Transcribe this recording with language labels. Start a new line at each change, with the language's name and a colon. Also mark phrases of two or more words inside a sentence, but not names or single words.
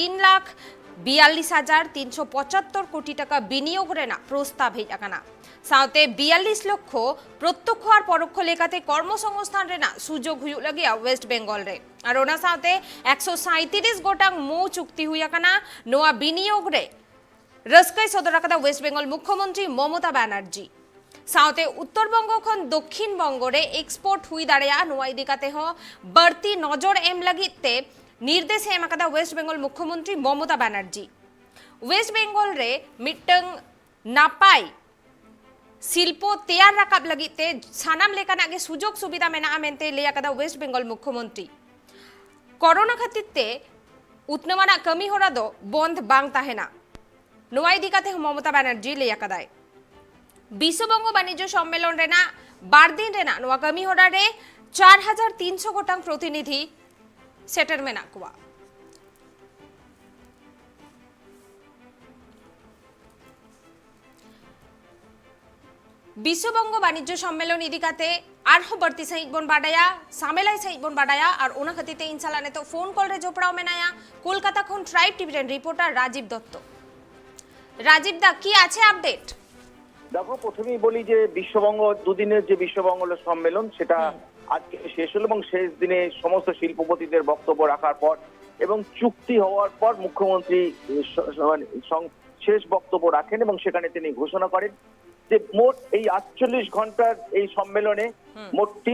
Santali: 3,42,375 कोटी टाका विनियोग रेना प्रस्ताव हेजाकाना साउते 42 लक्ष प्रत्यक्ष और परोक्ष लेकाते कर्मसंस्थान रेना सुजोग हुयु लगिया वेस्ट बेंगल रे और ओना साउते 137 गोटांग मौ चुक्ति हुयाकाना नोआ विनियोग रे रस्काय सदराकादा वेस्ट बेंगल मुख्यमंत्री ममता बनर्जी साउते उत्तरबंग खन दक्षिण बंग रे एक्सपोर्ट हुई दाड़िया नोआ इदिकाते हो बढ़ती नजर एम लगिते निर्देश एमाकादा वेस्ट बेंगल मुख्यमंत्री ममता बनर्जी वेस्ट बेंगल रे मिटंग नापाय शिल्प तैयार राकाब लगिते सानाम लेकाना गे सुजोग सुविधा मेना मेनते लेयाकादा वेस्ट बेंगल मुख्यमंत्री कोरोना खातिरते उतनवाना कमी होरा दो बंद बांग ताहेना नोआ इदिकाते हो ममता बनर्जी लेयाकादाय विश्वबंग वाणिज्य सम्मेलन रेना 12 दिन रेना नोआ कमी होरा रे 4,300 गोटांग प्रतिनिधि सेटर मेना कुआ विश्वबंग वाणिज्य सम्मेलन इदिकाते आरहो बढ़ती सहित बन बाडाया सामेलाई सहित बन बाडाया और ओना खतिते इंशाल्लाह ने तो
English: phone call
Santali: रे जोपड़ाओ मेनाया कोलकाता खन ट्राइब टीवी रिपोर्टर राजीव दत्त
Bangla: রাজীব দা কী আছে আপডেট দেখো প্রথমেই বলি যে বিশ্ববঙ্গ দুদিনের যে বিশ্ববঙ্গ সম্মেলন সেটা আজকে শেষ হলো এবং শেষ দিনে সমস্ত শিল্পপতিদের বক্তব্য রাখার পর এবং চুক্তি হওয়ার পর মুখ্যমন্ত্রী শেষ বক্তব্য রাখেন এবং সেখানে তিনি ঘোষণা করেন যে মোট এই 48 ঘন্টার এই সম্মেলনে মোট